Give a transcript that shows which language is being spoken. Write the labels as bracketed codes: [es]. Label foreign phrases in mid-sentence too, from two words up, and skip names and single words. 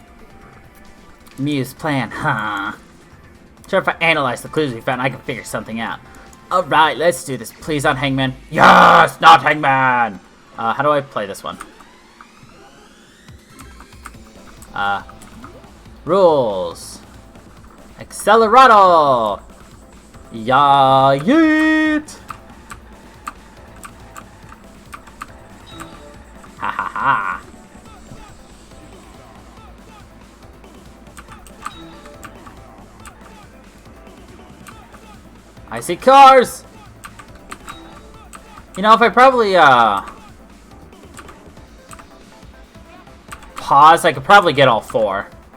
[en] Mew's plan, huh? Sure, if I analyze the clues we found, I can figure something out. Alright, let's do this. Please, not Hangman. Yes! Not Hangman! How do I play this one? Rules. Accelerado! Ya yeet! Ha ha ha! I see cars! You know, if I probably, pause, I could probably get all four.